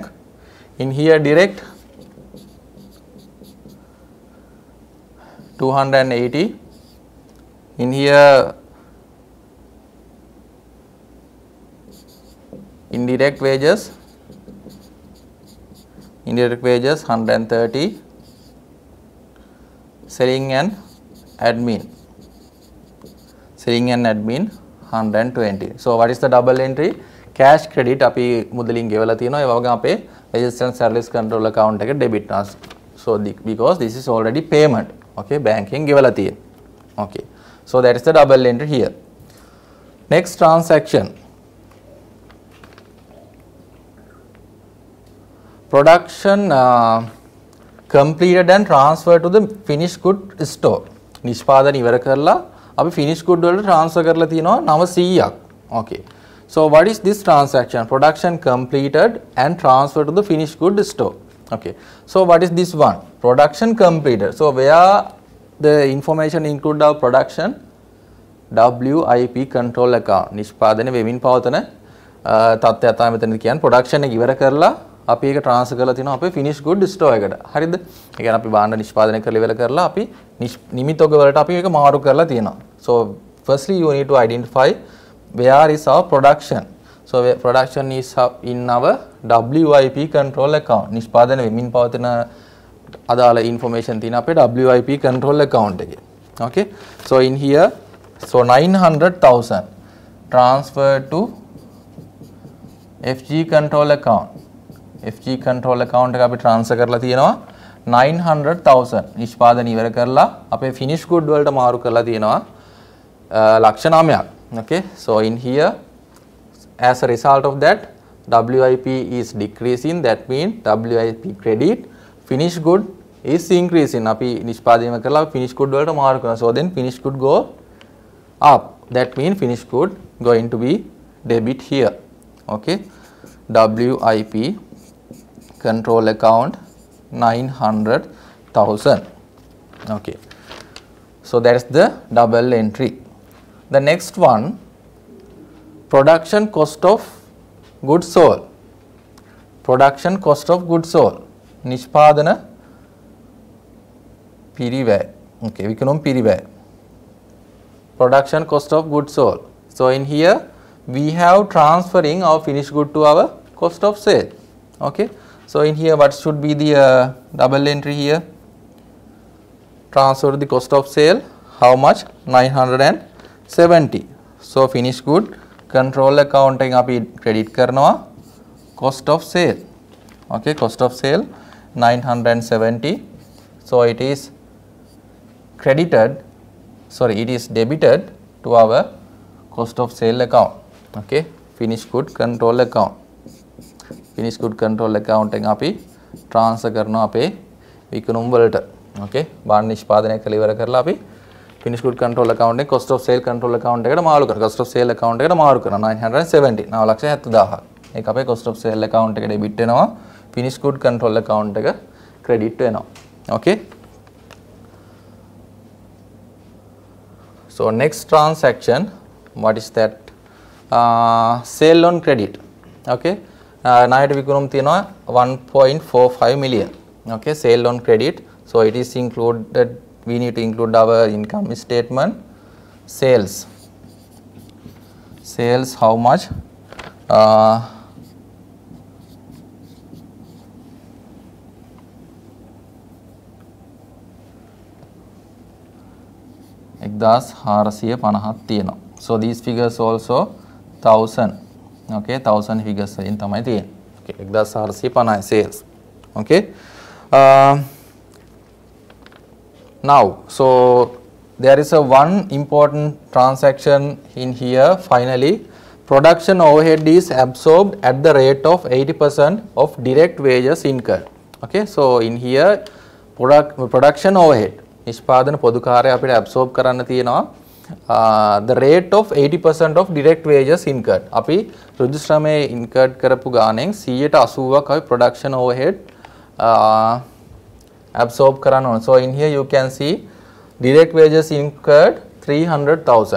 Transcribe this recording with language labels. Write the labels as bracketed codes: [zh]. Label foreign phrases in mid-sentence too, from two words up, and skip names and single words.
[en] In here direct 280, in here indirect wages 130, selling and admin 120. So what is the double entry? Cash credit [si] අපි මුදලින් ගෙවලා තියෙනවා. ඒ වගේම අපේ [en] wages and salaries control account [si] එක debit. [en] So because this is already payment. okay banking [si] ගෙවලා තියෙන්නේ. [en] Okay, so that is the double entry here. Next transaction, production completed and transferred to the finished good store. [si] නිෂ්පාදන ඉවර කරලා අපි [en] finished good [si] වලට transfer කරලා තියෙනවා 900ක්. [en] Okay, so what is this transaction? Production completed and transferred to the finished good store. Okay, so what is this one? Production completed. So where the information include our production, WIP control account. [si] නිෂ්පාදනය වෙමින් පවතන තත්ත්වය තමයි මෙතනදී කියන්නේ. production එක ඉවර කරලා අපි ඒක transfer කරලා තිනවා අපේ [en] finished good store [si] එකට. හරිද? ඒ කියන්නේ අපි භාණ්ඩ නිෂ්පාදනය කරලා ඉවර කරලා අපි නිමිතෝග වලට අපි ඒක මාරු කරලා තියෙනවා. [en] So firstly you need to identify where is our production. So production is in our WIP control account. [si] නිෂ්පාදනය වෙමින් පවතන අදාළ information තියෙන අපේ [en] WIP control account [si] එකේ. [en] Okay, so in here, so 900,000 transferred to FG control account. FG control account [si] එක අපි transfer කරලා තියෙනවා 900,000 නිෂ්පාදනය ඉවර කරලා අපේ [en] finished good [si] වලට මාරු කරලා තියෙනවා ලක්ෂ 9ක්. [en] Okay, so in here, as a result of that, WIP is decreasing. That means WIP credit, finished good is increasing. [si] අපි නිෂ්පාදනය කරලා [en] finished good [si] වලට මාරු කරනවා. [en] So then finished good go up. That means finished good going to be debit here. Okay, WIP control account 900,000. Okay, so that is the double entry. The next one, production cost of goods sold. Production cost of goods sold. [si] නිෂ්පාදන පිරිවැය. Okay, විකුණුම් පිරිවැය. [en] Production cost of goods sold. So in here we have transferring our finished good to our cost of sale. Okay, so in here what should be the double entry here? Transfer the cost of sale. How much? 970. So finished good control account [si] එකෙන් අපි [en] credit කරනවා cost of sale. Okay, cost of sale 970. So it is credited, sorry, it is debited to our cost of sale account. Okay, finished good control account. Finished good control account [si] එකෙන් අපි transfer කරනවා අපේ විකුණුම් වලට. Okay, භාණ්ඩ නිෂ්පාදනය කළ ඉවර කරලා අපි [en] finished good control account [si] එකේ [en] cost of sale control account [si] එකට මාරු කරනවා. [en] cost of sale account [si] එකට මාරු කරනවා 970. 9,70,000. ඒක අපේ [en] cost of sale account [si] එකට debit වෙනවා. [en] finished good control account [si] එක credit වෙනවා. [en] Okay, so next transaction, what is that? Sale on credit. [si] Okay, ණයට විකුණුම් තියෙනවා 1.45 million. [en] Okay, sale on credit. So it is included, we need to include our income statement. Sales, how much? [si] 1450ක් තියෙනවා. [en] So these figures also 1000. Okay, 1000 figures in [si] තමයි තියෙන්නේ. [en] Okay, 1450 sales. Okay, now so there is a one important transaction in here. Finally, production overhead is absorbed at the rate of 80% of direct wages incurred. Okay, so in here production overhead [si] නිෂ්පාදන පොදු කාර්යය අපිට [en] absorb [si] කරන්න තියෙනවා [en] the rate of 80% of direct wages incurred. [si] අපි ඍජු ශ්‍රමයේ incurred කරපු ගානෙන් 80%ක් අපි [en] production overhead [si] absorb කරන්න ඕන. [en] So in here you can see direct wages incurred 300,000.